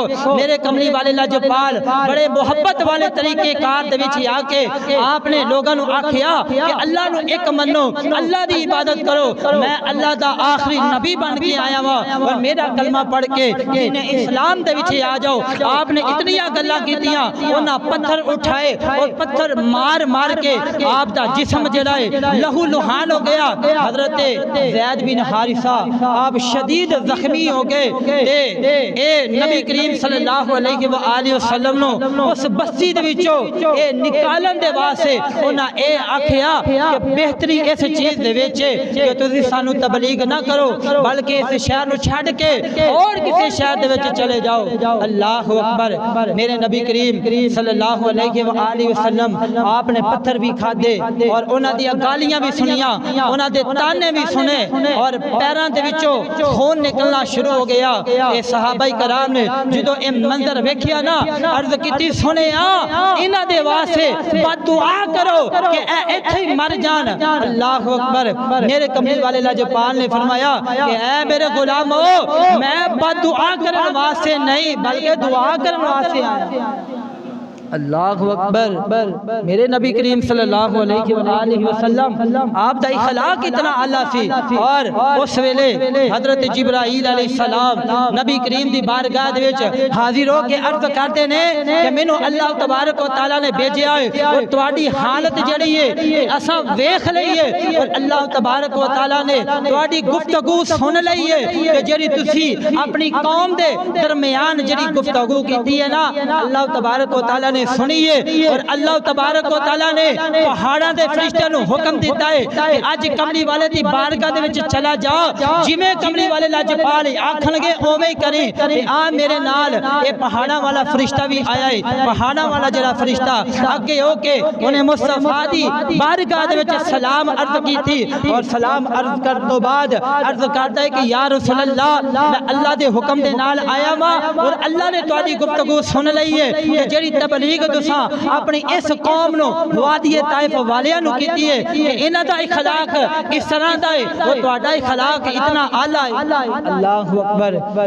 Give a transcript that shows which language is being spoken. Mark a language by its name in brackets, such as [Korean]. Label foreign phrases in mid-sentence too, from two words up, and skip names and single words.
[Punjabi] میرے کملی والے لجپال بڑے محبت والے طریقے کار دے وچ آ کے آپنے لوکاں کو آکھیا کہ اللہ نوں اک منو، اللہ دی عبادت کرو، میں اللہ دا آخری نبی بن کے آیا واں اور میرا کلمہ پڑھ کے انہیں اسلام دے وچ آ جاؤ. آپ نے اتنیاں گلاں کیتیاں، اوہناں پتھر چکے اور پتھر مار مار کے آپ دا جسم جیڑا ہے لہو لہان ہو گیا. حضرت زید بن حارثہ آپ شدید زخمی ہو گئے تے اے نبی کریم [Arabic] صلى الله عليه وسلم [Punjabi] نوں اس بستی دے وچوں اے نکالن دے واسطے اوہناں اے آکھیا کہ بہتری اس چیز دے وچ کہ تسیں سانوں تبلیغ نا کرو بلکہ اس شہر نوں چھڈ کے اور کسی شہر دے وچ چلے جاؤ. [Arabic] الله أكبر. [Punjabi] میرے نبی کریم [Arabic] صلى الله عليه وسلم [Punjabi] آپ نے پتھر وی کھادے اور اوہناں دیاں گالیاں وی سنیاں، اوہناں دے طعنے وی سنے اور پیراں دے وچوں خون نکلنا شروع ہو گیا. ایہ صحابہ کرام نے جو ایہ منظر ویکھیا نا عرض کی سنے انہاں دے واسطے بددعا کرو کہ ایتھے ہی مر جان. [Arabic] الله أكبر. [Punjabi] میرے کملی والے لجپال نے فرمایا کہ اے میرے غلامو میں بددعا کرنے واسطے نہیں بلکہ دعا کرنے واسطے آیا. [Arabic] الله أكبر. [Punjabi] میرے نبی کریم [Arabic] صلى الله عليه وسلم [Punjabi] آپ دا اخلاق اتنا اعلیٰ سی اور اس ویلے حضرت جبرائیل علیہ السلام نبی کریم دی بارگاہ دے وچ حاضر ہو کے عرض کردے نے کہ مینوں [Arabic] الله تبارك و تعالى [Punjabi] نے بھیجیا ہے اور تہاڈی حالت جیڑی ہے اساں ویکھ لئی اے اور [Arabic] الله تبارك و تعالى [Punjabi] نے تہاڈی گفتگو سن لئی ہے کہ جیڑی تسی اپنی قوم دے درمیان جیڑی گفتگو کیتی ہے نا [Arabic] الله تبارك و تعالى [Punjabi] سنیے اور [Arabic] الله تبارك و تعالى [Punjabi] نے پہاڑاں دے فرشتیاں نوں حکم دتا ہے کہ اج کملی والے دی بارگاہ دے وچ چلا جا جویں کملی والے لجپال آکھن گے اوویں ہی کریں. آ میرے نال ایہ پہاڑاں والا فرشتہ وی آیا ہے. پہاڑاں والا جیڑا فرشتہ اگے ہو کے اوہنے مصطفیٰ دی بارگاہ دے وچ سلام عرض کی سی اور سلام عرض کر توں بعد عرض کردا ہے کہ [Arabic] يا رسول الله [Punjabi] میں اللہ دے حکم دے نال آیا واں اور اللہ نے تہاڈی گفتگو سن لئی ہے کہ جیڑی تبلیغ تسا اپنی اس قوم نوں وادی طائف والیاں نوں کیتی ہے کہ انہاں دا اخلاق اس طرح دا ہے او تہاڈا اخلاق اتنا اعلیٰ ہے. [Arabic] الله أكبر.